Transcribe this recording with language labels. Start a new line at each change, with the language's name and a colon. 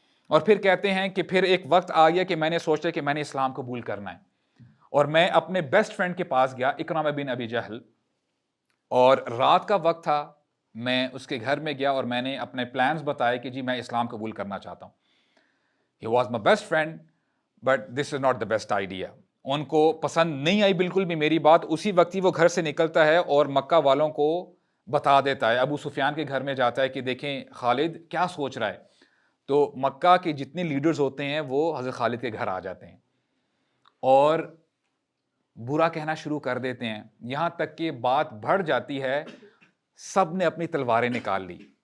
Urdu: اور پھر کہتے ہیں کہ پھر ایک وقت آ گیا کہ میں نے سوچا کہ میں نے اسلام قبول کرنا ہے, اور میں اپنے بیسٹ فرینڈ کے پاس گیا, اکرامہ بن ابی جہل, اور رات کا وقت تھا. میں اس کے گھر میں گیا اور میں نے اپنے پلانز بتائے کہ جی میں اسلام قبول کرنا چاہتا ہوں.
English: He was my best friend, but this is not the best idea.
Urdu: ان کو پسند نہیں آئی بالکل بھی میری بات. اسی وقت ہی وہ گھر سے نکلتا ہے اور مکہ والوں کو بتا دیتا ہے, ابو سفیان کے گھر میں جاتا ہے کہ دیکھیں خالد کیا سوچ رہا ہے. تو مکہ کے جتنے لیڈرز ہوتے ہیں وہ حضرت خالد کے گھر آ جاتے ہیں اور برا کہنا شروع کر دیتے ہیں, یہاں تک کہ بات بڑھ جاتی ہے, سب نے اپنی تلواریں نکال لی.